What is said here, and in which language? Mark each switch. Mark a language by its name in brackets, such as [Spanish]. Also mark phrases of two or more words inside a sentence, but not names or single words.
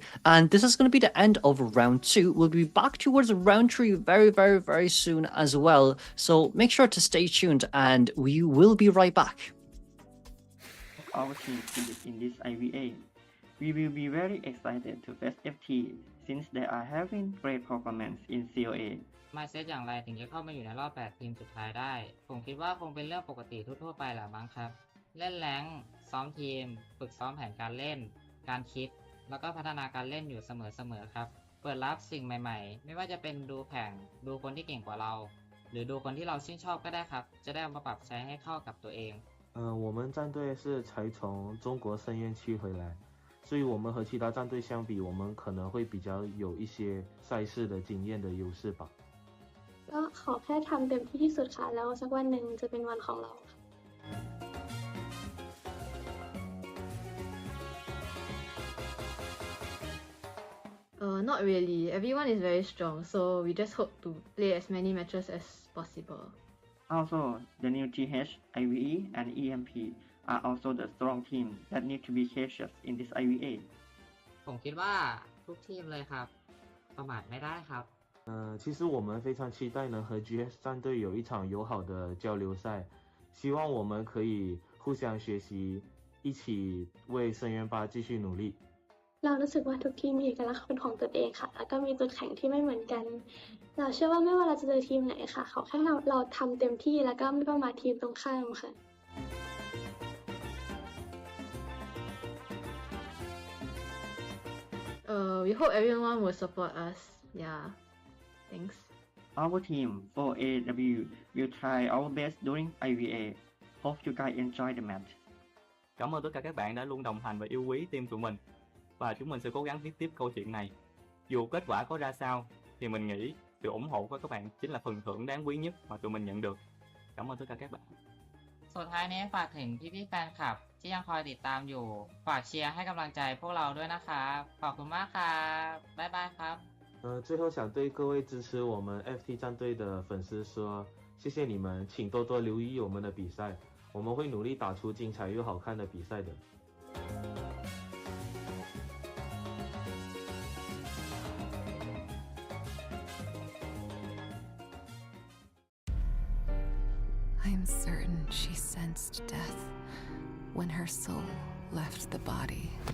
[English] And this is going to be the end of round 2. We'll be back towards round 3 very, very, very soon as well. So make sure to stay tuned, and we will be right back. Our team in this IVA. We will be very excited to face FT since they are having great performance in COA. [Thai] มาเซตอย่างไรถึงจะเข้ามาอยู่ในรอบ8ทีมสุดท้ายได้ผมคิดว่าคงเป็นเรื่องปกติทั่วๆไปแหละมั้งครับเล่นแรงค์ซ้อมทีมฝึกซ้อมแผนการเล่นการคิดแล้วก็พัฒนาการเล่นอยู่เสมอๆครับเปิดรับสิ่งใหม่ๆไม่ว่าจะเป็นดูแข่งดูคนที่เก่งกว่าเราหรือดูคนที่เราชื่นชอบก็ได้ครับจะได้เอามาปรับใช้ให้เข้ากับตัวเอง [Chinese] 我们战队是才从中国深渊区回来所以我们和其他战队相比，我们可能会比较有一些赛事的经验的优势吧。 [Thai] ก็ขอแค่ทำเต็มที่ที่สุดค่ะแล้วสักวันหนึ่งจะเป็นวันของเราค่ะ [English] Not really. Everyone is very strong, so we just hope to play as many matches as possible. Also, the new TH, IVE, and EMP are also the strong team that need to be cautious in this IVA. [Thai] ผมคิดว่าทุกทีมเลยครับ ประมาทไม่ได้ครับ [Chinese] 其实我们非常期待能和 GS 战队有一场友好的交流赛，希望我们可以互相学习，一起为深渊8继续努力。 [Thai] เรารู้สึกว่าทุกทีมมีเอกลักษณ์เป็นของตัวเองค่ะแล้วก็มีจุดแข็งที่ไม่เหมือนกันเราเชื่อว่าไม่ว่าเราจะเจอทีมไหนค่ะขอแค่เราทำเต็มที่แล้วก็ไม่ประมาททีมตรงข้ามค่ะ [English] We hope everyone will support us. Yeah. Thanks. Our team for AW will try our best during IVA. Hope you guys enjoy the match. [Vietnamese] Cảm ơn tất cả các bạn đã luôn đồng hành và yêu quý team tụi mình. Và chúng mình sẽ cố gắng viết tiếp câu chuyện này. Dù kết quả có ra sao, thì mình nghĩ sự ủng hộ của các bạn chính là phần thưởng đáng quý nhất mà tụi mình nhận được. Cảm ơn tất cả các bạn. [Thai] สุดท้ายนี้ฝากถึงพี่ๆแฟนคลับที่ยังคอยติดตามอยู่ ฝากเชียร์ให้กำลังใจพวกเราด้วยนะครับขอบคุณมากครับบ๊ายบายครับ [Chinese] 最后想对各位支持我们 FT 战队的粉丝说，谢谢你们，请多多留意我们的比赛，我们会努力打出精彩又好看的比赛的。 [English] I'm certain she sensed death when her soul left the body.